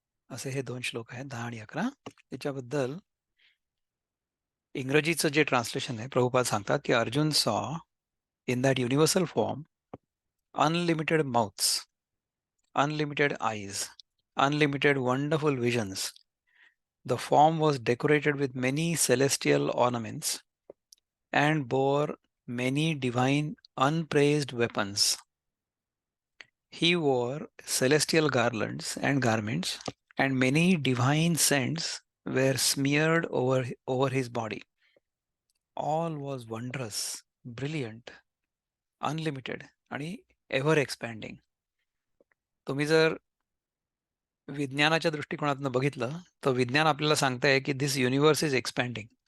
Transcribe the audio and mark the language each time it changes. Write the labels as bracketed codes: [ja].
[mr] असे हे दोन श्लोक आहेत, 10 आणि 11. त्याच्याबद्दल इंग्रजीचं जे ट्रान्सलेशन आहे, प्रभुपाद सांगतात की [en] Arjun saw in that universal form unlimited mouths, unlimited eyes, unlimited wonderful visions. The form was decorated with many celestial ornaments and bore many divine unpraised weapons. He wore celestial garlands and garments, and many divine scents were smeared over his body. All was wondrous, brilliant, unlimited आणि ever expanding. [mr] तुम्ही जर विज्ञानाच्या दृष्टिकोनातून बघितलं तर विज्ञान आपल्याला सांगताय की [en] This universe is expanding.